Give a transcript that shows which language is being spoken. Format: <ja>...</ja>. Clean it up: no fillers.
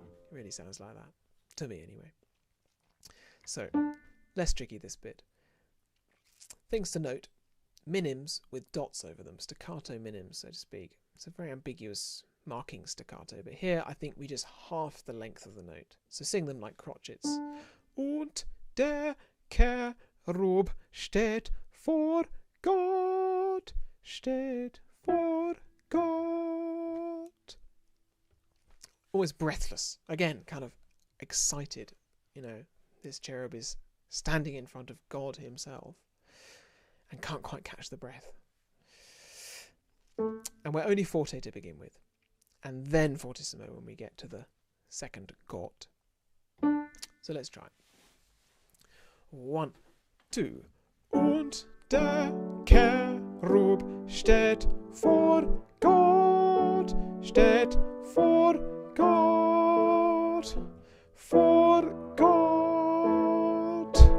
<en>It really sounds like that, to me anyway. So, less tricky this bit. Things to note. Minims with dots over them. Staccato minims, so to speak. It's a very ambiguous marking staccato. But here, I think we just half the length of the note. So sing them like crotchets.</en> <de>Und der Cherub steht vor Gott. Steht vor Gott.</de> <en>Always breathless. Again, kind of excited, you know. This cherub is standing in front of God himself and can't quite catch the breath. And we're only forte to begin with, and then fortissimo when we get to the second Gott. So let's try. 1, 2.</en> <de>Und der Cherub steht vor Gott, steht vor Gott, vor Gott.</de>